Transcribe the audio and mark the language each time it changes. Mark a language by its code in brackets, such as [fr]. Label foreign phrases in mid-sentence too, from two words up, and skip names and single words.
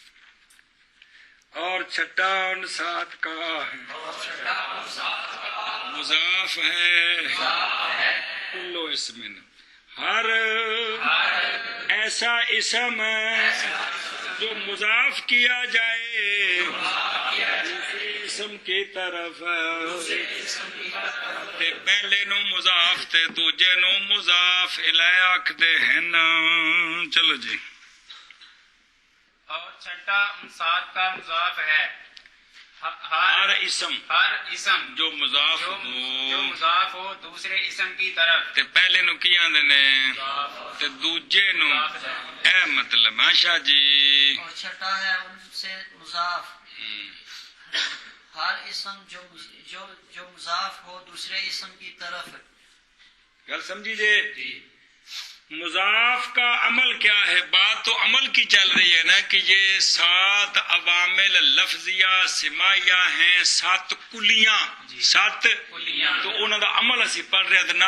[ur] اور چھٹا ان 7 کا مضاف ہے [ar] کلو اسم [ur] ہر ایسا اسم جو مضاف کیا جائے دوسرے اسم کی طرف. [pa] تے پہلے نو مضاف تے دوجے نو مضاف الیہ آکھدے ہیں. چلو جی. [ur] اور چھٹا ان 7 کا مضاف ہے ہر اسم جو مضاف جو ہو مضاف ہو دوسرے اسم کی طرف. [pa] تے پہلے نو کی آندے نے تے دوجے نو. اے مطلب شاہ جی. [ur] اور چھٹا ہے ان سے مضاف ہر اسم جو مضاف ہو دوسرے اسم کی طرف. [pa] گل سمجھی جی. [ur] مضاف کا عمل کیا ہے؟ بات تو عمل کی چل رہی ہے نا کہ یہ 7 عوامل لفظیہ سماعیہ ہیں، 7 کلیاں 7 [pa] تو انہوں دا عمل اسی پڑھ رہے ہیں.